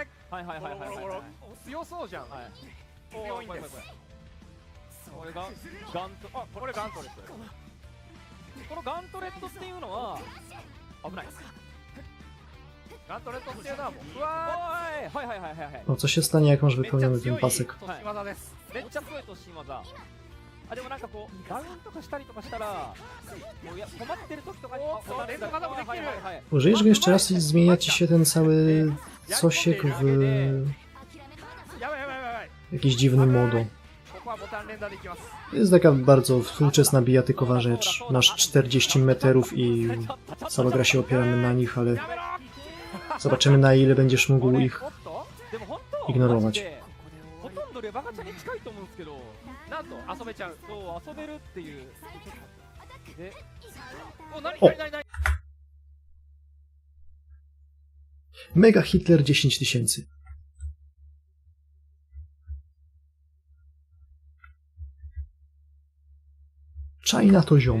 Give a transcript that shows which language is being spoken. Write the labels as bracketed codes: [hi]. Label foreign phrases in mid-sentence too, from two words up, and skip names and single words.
[ja] はいはいはいはいはい。強そうじゃん。はい。強いんです。これがガント、あ、これガントレット。このガントレットっていうのは危ない。ガントレットっていうのはもう。うわー。はいはいはいはいはい。 [pl] No co się stanie, jak masz wypełniony ten pasek? [ja] めっちゃ強い突進技。あ、でもなんかこうダウンとかしたりとかしたら、困ってる時とかに連動技もできる。 [pl] Użyjesz go jeszcze raz i zmienia ci się ten cały sosiek w jakiś dziwny modo. Jest taka bardzo współczesna bijatykowa rzecz. Masz 40 meterów i cała gra się opiera na nich, ale zobaczymy, na ile będziesz mógł ich ignorować. [ja] なんと遊べちゃう。そう遊べるっていう。で、お、何 [pl] Mega Hitler 10 000. China to ziom.